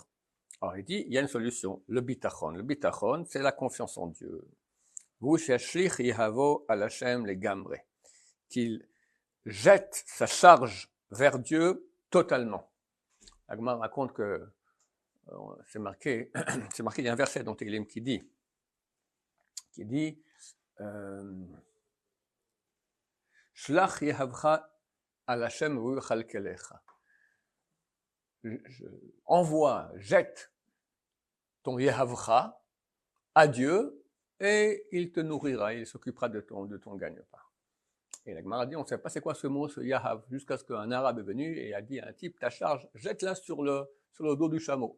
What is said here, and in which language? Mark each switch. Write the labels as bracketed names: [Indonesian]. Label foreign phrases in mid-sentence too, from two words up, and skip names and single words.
[French] Alors, il dit, il y a une solution, le bitachon. Le bitachon, c'est la confiance en Dieu. Vous cherchez [Hebrew] יהבו על ה [French] les gamre, qu'il jette sa charge vers Dieu totalement. Agma raconte que c'est marqué, il y a un verset dans Tehillim qui dit, [Hebrew] שלך יהבך על ה' ויכלכלך. [French] Envoie, jette ton yehavcha à Dieu et il te nourrira, il s'occupera de ton gagne-pain. Et la Gemara dit, on ne sait pas c'est quoi ce mot, ce yahav, jusqu'à ce qu'un arabe est venu et a dit à un type, ta charge, jette-la sur le dos du chameau.